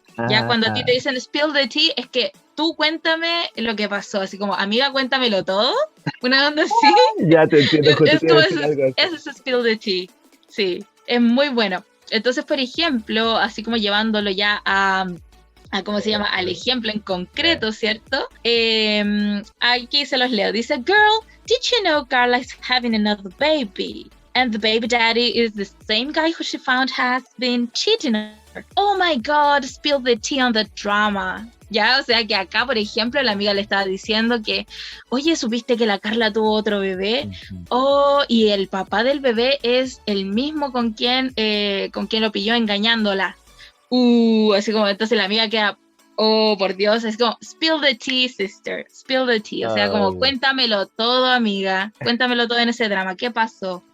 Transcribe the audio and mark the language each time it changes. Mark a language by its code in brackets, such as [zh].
[es] Ya cuando a ti te dicen spill the tea, es que tú cuéntame lo que pasó, así como, amiga, cuéntamelo todo. Una onda así. Ya te entiendo. Es como ese es spill the tea. Sí, es muy bueno. Entonces, por ejemplo, así como llevándolo ya a ¿cómo se llama? Al ejemplo en concreto, ¿cierto? Aquí se los leo. [en] Dice, girl, did you know Carla is having another baby? And the baby daddy is the same guy who she found has been cheating on her. Oh my God, spill the tea on the drama. [es] Ya, o sea que acá, por ejemplo, la amiga le estaba diciendo que, oye, ¿supiste que la Carla tuvo otro bebé? Oh, y el papá del bebé es el mismo con quien lo pilló engañándola. Así como, entonces la amiga queda, oh, por Dios, es como, [en] spill the tea, sister, spill the tea. [es] O sea, como, cuéntamelo todo, amiga, cuéntamelo todo en ese drama, ¿qué pasó?